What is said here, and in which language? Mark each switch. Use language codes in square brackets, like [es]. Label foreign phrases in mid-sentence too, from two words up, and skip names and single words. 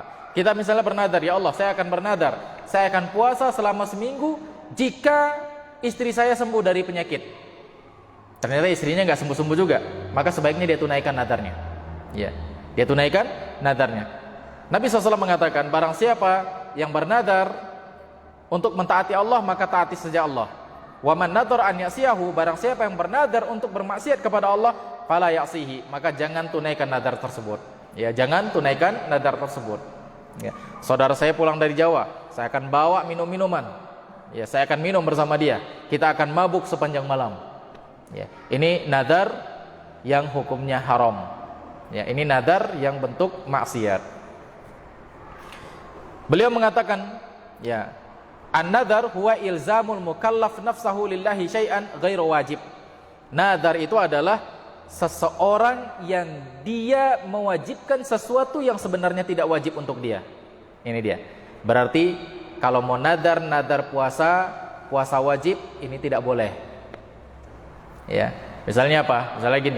[id] Kita misalnya bernadar, [ar] يا الله, [id] saya akan bernadar, saya akan puasa selama seminggu jika istri saya sembuh dari penyakit. Ternyata istrinya nggak sembuh-sembuh juga, maka sebaiknya dia tunaikan nadarnya. Ya, dia tunaikan nadarnya. Nabi SAW mengatakan, barang siapa yang bernadar untuk mentaati Allah, maka taati saja Allah. [ar] ومن نذر أن يعصيه, [id] barang siapa yang bernadar untuk bermaksiat kepada Allah, [ar] فلا يعصه, [id] maka jangan tunaikan nadar tersebut. Ya, jangan tunaikan nadar tersebut. Ya. Saudara saya pulang dari Jawa, saya akan bawa minum-minuman. Ya, saya akan minum bersama dia. Kita akan mabuk sepanjang malam. Ya, ini nadar yang hukumnya haram. Ya, ini nadar yang bentuk maksiat. Beliau mengatakan, ya, [ar] النذر هو إلزام المكلف نفسه لله شيئا غير واجب. [id] Nadar itu adalah seseorang yang dia mewajibkan sesuatu yang sebenarnya tidak wajib untuk dia. Ini dia. Berarti kalau mau nadar puasa wajib, ini tidak boleh. Ya, misalnya apa? Misalnya gini.